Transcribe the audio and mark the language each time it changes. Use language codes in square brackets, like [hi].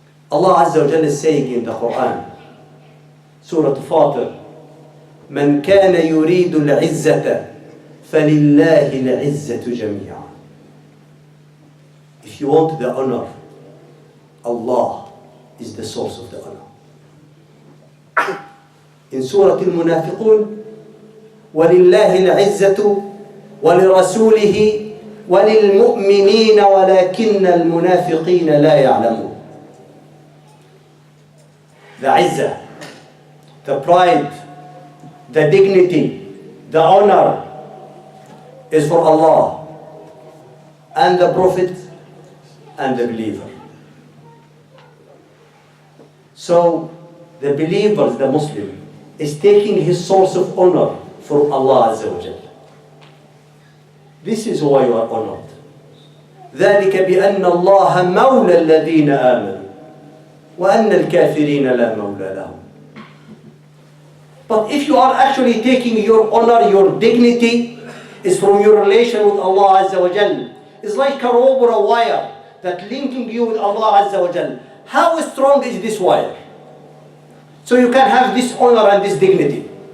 [en] Allah Azza wa Jalla is saying in the Quran, Surah Fatir, [ar] من كان يريد العزة فلله العزة جميعا. [en] If you want the honor, Allah is the source of the honor. In Surah Al-Munafiqun, [ar] ولله العزة ولرسوله وللمؤمنين ولكن المنافقين لا يعلمون. [en] The izzah, the pride, the dignity, the honor is for Allah and the Prophet and the believer. So the believer, the Muslim, is taking his source of honor from Allah Azza wa Jalla. This is why you are honored. [ar] ذلك بأن الله مولى الذين آمنوا وأن الكافرين لا مولى لهم. [en] But if you are actually taking your honor, your dignity is from your relation with Allah Azza wa Jal. It's like a rope or a wire that linking you with Allah Azza wa Jal. How strong is this wire? So you can have this honor and this dignity.